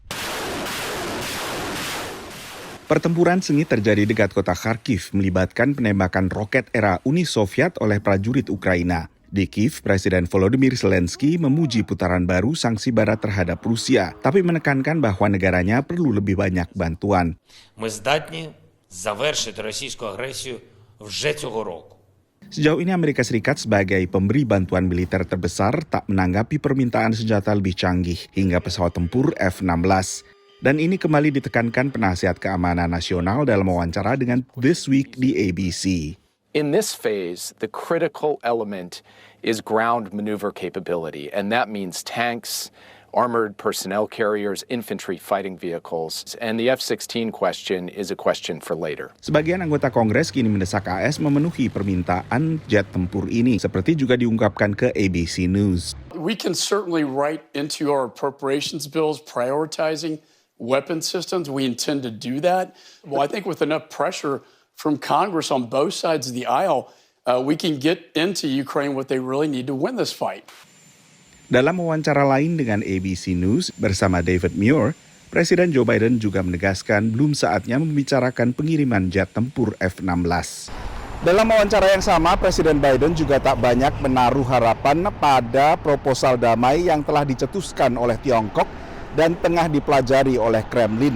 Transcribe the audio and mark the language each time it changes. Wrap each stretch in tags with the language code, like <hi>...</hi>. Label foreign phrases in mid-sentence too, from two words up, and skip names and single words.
<id>Pertempuran sengit terjadi dekat kota Kharkiv melibatkan penembakan roket era Uni Soviet oleh prajurit Ukraina. Di Kiev, Presiden Volodymyr Zelensky memuji putaran baru sanksi barat terhadap Rusia, tapi menekankan bahwa negaranya perlu lebih banyak bantuan.</id> <uk>Ми здатні завершити російську агресію вже цього року.</uk> <id>Sejauh ini Amerika Serikat sebagai pemberi bantuan militer terbesar tak menanggapi permintaan senjata lebih canggih hingga pesawat tempur F-16. Dan ini kembali ditekankan penasihat keamanan nasional dalam wawancara dengan This Week di ABC.</id> <en>In this phase, the critical element is ground maneuver capability, and that means tanks, armored personnel carriers, infantry fighting vehicles, and the F-16 question is a question for later.</en> <id>Sebagian anggota Kongres kini mendesak AS memenuhi permintaan jet tempur ini, seperti juga diungkapkan ke ABC News.</id> <en>We can certainly write into our appropriations bills prioritizing weapon systems. We intend to do that. Well, I think with enough pressure from Congress on both sides of the aisle, we can get into Ukraine what they really need to win this fight.</en> <id>Dalam wawancara lain dengan ABC News bersama David Muir, Presiden Joe Biden juga menegaskan belum saatnya membicarakan pengiriman jet tempur F-16. Dalam wawancara yang sama, Presiden Biden juga tak banyak menaruh harapan pada proposal damai yang telah dicetuskan oleh Tiongkok dan tengah dipelajari oleh Kremlin.</id>